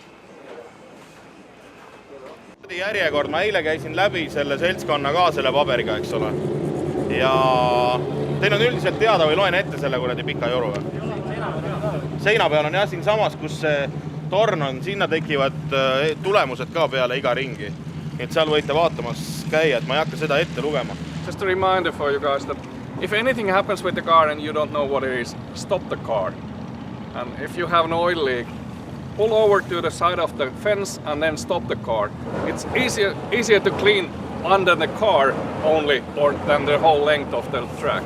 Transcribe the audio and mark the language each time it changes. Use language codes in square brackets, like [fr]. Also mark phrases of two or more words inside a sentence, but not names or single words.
[et] Järjekord, ma eile käisin läbi selle seltskonna ka selle paberiga, eks ole. Ja teil on üldiselt teada või loen ette selle kuradi pika joru või? Seina peal on jah siin samas, kus see torn on, sinna tekivad tulemused ka peale iga ringi. Et seal võite vaatamas käia, et ma ei hakka seda ette lugema. [en] Just a reminder for you guys that if anything happens with the car and you don't know what it is, stop the car. And if you have an oil leak, pull over to the side of the fence and then stop the car. It's easier to clean under the car only or than the whole length of the track.